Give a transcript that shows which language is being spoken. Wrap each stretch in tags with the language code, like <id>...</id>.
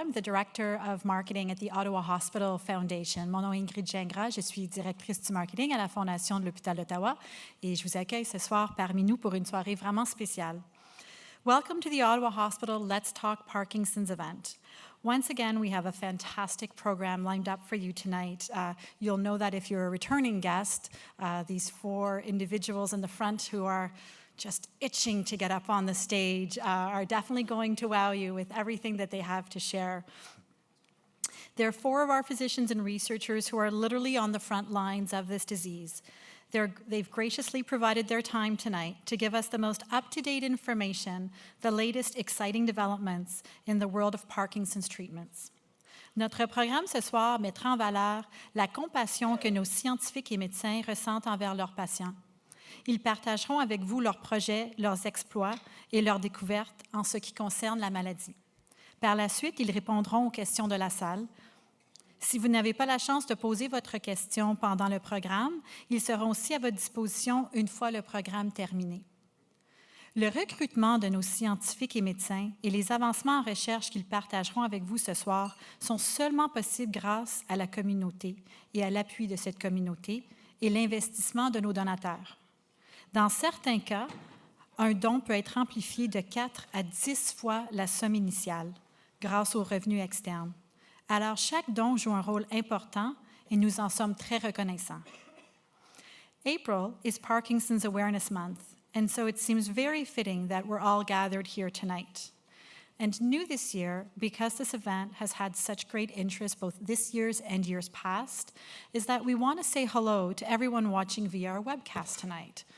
<en>I'm the Director of Marketing at the Ottawa Hospital Foundation.</en> <fr>Mon nom est Ingrid Gingras. Je suis directrice du marketing à la Fondation de l'Hôpital d'Ottawa et je vous accueille ce soir parmi nous pour une soirée vraiment spéciale.</fr> <en>Welcome to the Ottawa Hospital Let's Talk Parkinson's event. Once again, we have a fantastic program lined up for you tonight. You'll know that if you're a returning guest, these four individuals in the front who are just itching to get up on the stage are definitely going to wow you with everything that they have to share. There are four of our physicians and researchers who are literally on the front lines of this disease. They've graciously provided their time tonight to give us the most up-to-date information, the latest exciting developments in the world of Parkinson's treatments.</en> <fr>Notre programme ce soir mettra en valeur la compassion que nos scientifiques et médecins ressentent envers leurs patients. Ils partageront avec vous leurs projets, leurs exploits et leurs découvertes en ce qui concerne la maladie. Par la suite, ils répondront aux questions de la salle. Si vous n'avez pas la chance de poser votre question pendant le programme, ils seront aussi à votre disposition une fois le programme terminé. Le recrutement de nos scientifiques et médecins et les avancements en recherche qu'ils partageront avec vous ce soir sont seulement possibles grâce à la communauté et à l'appui de cette communauté et l'investissement de nos donateurs. Dans certains cas, un don peut être amplifié de 4 à 10 fois la somme initiale grâce aux revenus externes. Alors, chaque don joue un rôle important et nous en sommes très reconnaissants.</fr> <en>April is Parkinson's Awareness Month, and so it seems very fitting that we're all gathered here tonight. And new this year, because this event has had such great interest both this year's and years past, is that we want to say hello to everyone watching via our webcast tonight.</en>